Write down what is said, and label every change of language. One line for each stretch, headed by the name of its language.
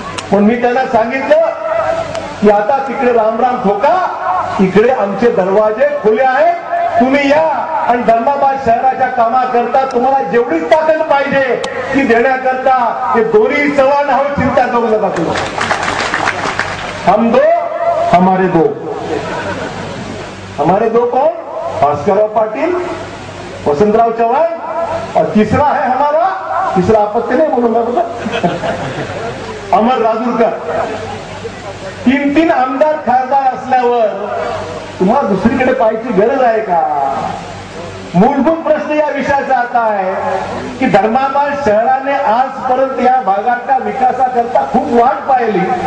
Marathi: पण मी त्यांना सांगितलं की आता तिकडे रामराम ठोका, इकडे आमचे दरवाजे खुले आहेत, तुम्ही या आणि धर्माबाद शहराच्या कामाकरता तुम्हाला जेवढी ताकद पाहिजे ती देण्याकरता हे दोन्ही चव्हाण आहोत, चिंता करू नका तुम्ही।
Hindi: हम दो हमारे दो, हमारे दो कौन? भास्करराव पाटील, वसंतराव चव्हाण और तीसरा है हमारा, तीसरा आपत्ति नहीं बोलूंगा बता, अमर राजूरकर।
Marathi: तीन तीन आमदार खासदार असल्यावर तुम्हाला दुसरीकडे पाहायची गरज आहे का? मूलभूत प्रश्न या विषयाचा आता आहे की धर्माबाद शहराने आजपर्यंत या भागाच्या विकासाकरता खूप वाट पाहिली।